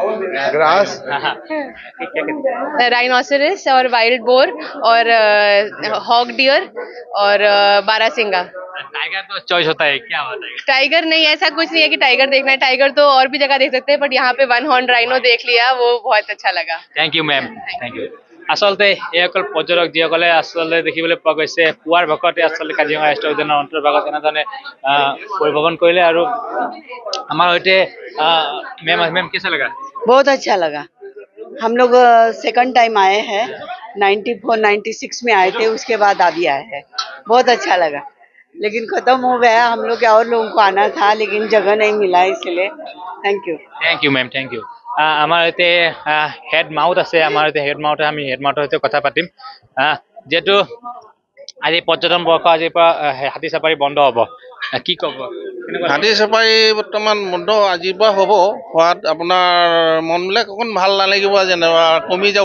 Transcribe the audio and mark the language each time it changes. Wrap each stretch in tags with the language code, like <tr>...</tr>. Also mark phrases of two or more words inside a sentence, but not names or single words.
<hi>राइनोसरस और</hi> <en>wild boar</en> <hi>और</hi> <en>hog deer</en> <hi>और बारहसिंगा। टाइगर तो चॉइस होता है, क्या होता है? टाइगर नहीं, ऐसा कुछ नहीं है कि टाइगर देखना है। टाइगर तो और भी जगह देख सकते हैं, बट यहाँ पे</hi> <en>one horn rhino</en> <hi>देख लिया, वो बहुत अच्छा लगा।</hi> <en>thank you ma'am, thank you.</en> <as>আচলতে এইসকল পৰ্যটক যিসকলে আচলতে দেখিবলৈ পোৱা গৈছে পুৱাৰ ভাগতে আচলতে কাজিৰঙা ৰাষ্ট্ৰীয় উদ্যানৰ অন্তৰ্ভাগত এনেধৰণে পৰিভ্ৰমণ কৰিলে। আৰু আমাৰ সৈতে মেম</as> <hi>कैसा लगा? बहुत अच्छा लगा। हम लोग</hi> <en>second time</en> <hi>आए हैं, 94 96 में आए थे, उसके बाद अभी आए हैं। बहुत अच्छा लगा, लेकिन खत्म हो गया। हम लोग और लोगों को आना था, लेकिन जगह नहीं मिला, इसलिए</hi> <en>thank you ma'am, thank you.</en> <as>আমাৰ ইয়াতে</as> <en>head mahout</en> <as>আছে, আমাৰ ইয়াতে</as> <en>head mahout,</en> <as>আমি হেড মাউথৰ সৈতে কথা পাতিম। যিহেতু আজি পৰ্যটন বৰ্ষ আজিৰ পৰা হাতী চাফাৰী বন্ধ হ'ব, কি ক'ব? হাতী চাফাৰী বৰ্তমান বন্ধ আজিৰ পৰা হ'ব। হোৱাত আপোনাৰ মনবিলাক অকণ ভাল নালাগিব, যেনিবা কমি যাব।</as>